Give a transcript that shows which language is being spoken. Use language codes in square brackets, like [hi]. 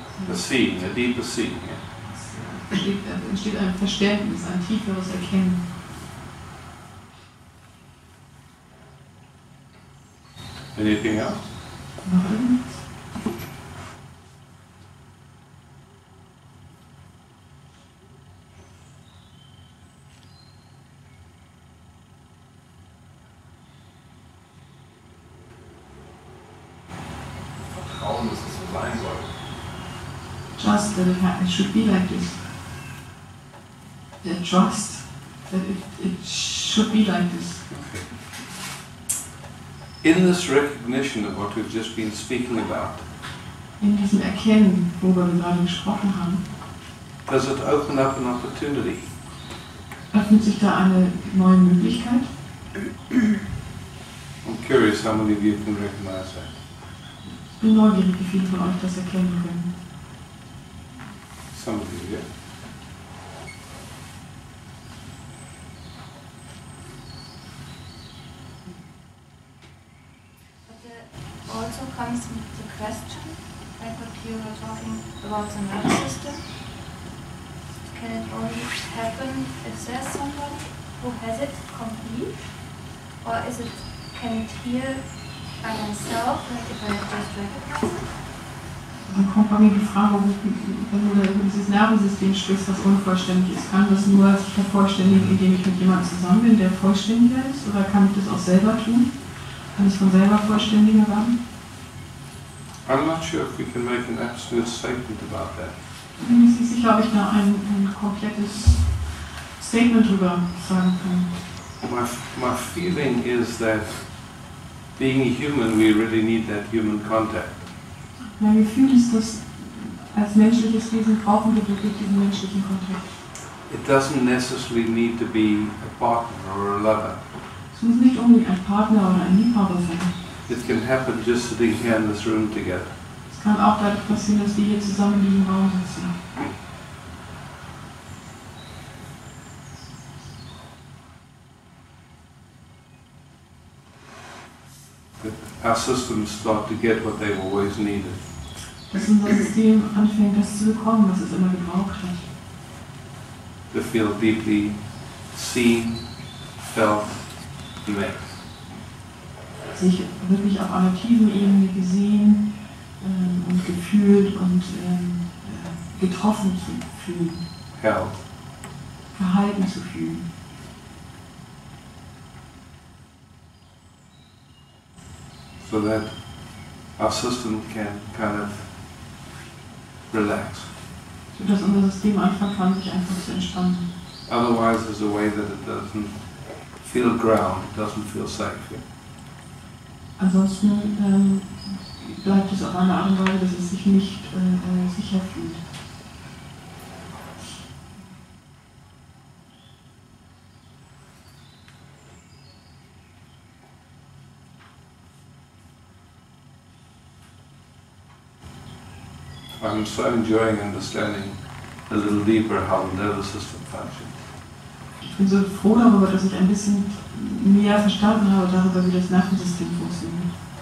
[en] A seeing, a deeper seeing, yeah? [de] Da entsteht ein Verständnis, ein tieferes Erkennen. [en] Anything else? [de] Noch irgendwas? Vertrauen, dass es so sein soll. [en] Trust that it should be like this. Trust that it should be like this. Okay. In this recognition of what we've just been speaking about, [de] In diesem Erkennen, worüber wir gerade gesprochen haben, [en] does it open up an opportunity? [de] öffnet sich da eine neue Möglichkeit. [en] I'm curious how many of you can recognize that. [de] Ich bin neugierig, wie viele von euch das erkennen können. [en] Some of you, yeah. But it also comes with the question, like what you were talking about the nervous system. Can it only happen if there's somebody who has it complete? Or can it heal by myself, like if I just recognize it? [de] Dann kommt bei mir die Frage, wenn du über dieses Nervensystem sprichst, was unvollständig ist, kann das nur sich vervollständigen, indem ich mit jemandem zusammen bin, der vollständiger ist? Oder kann ich das auch selber tun? Kann ich von selber vollständiger werden? [en] I'm not sure if we can make an absolute statement about that. [de] Ich bin mir nicht sicher, ob ich da ein komplettes Statement drüber sagen kann. [en] My feeling is that being human, we really need that human contact. [de] Mein Gefühl ist, dass als menschliches Wesen brauchen wir wirklich diesen menschlichen Kontakt. [en] It doesn't necessarily need to be a partner or a lover. [de] Es muss nicht unbedingt ein Partner oder ein Liebhaber sein. [en] It can happen just sitting here in this room together. [de] Es kann auch dadurch passieren, dass wir hier zusammen in diesem Raum sitzen. [en] That our systems start to get what they've always needed. [de] Dass unser System anfängt, das zu bekommen, was es immer gebraucht hat. [en] To feel deeply seen, felt, and met. [de] Sich wirklich auf einer tiefen Ebene gesehen und gefühlt und getroffen zu fühlen, [en] Held. [de] gehalten zu fühlen. [en] So that our system can kind of relax. [de] Sodass unser System anfangen kann, sich einfach zu entspannen. [en] Otherwise, there's a way that it doesn't feel ground, it doesn't feel safe. Yeah? [de] Ansonsten bleibt es auf eine Art und Weise, dass es sich nicht sicher fühlt. [en] I'm so enjoying understanding a little deeper how the nervous system functions. [de] Ich bin so froh darüber, dass ich ein bisschen mehr verstanden habe darüber, wie das Nervensystem funktioniert.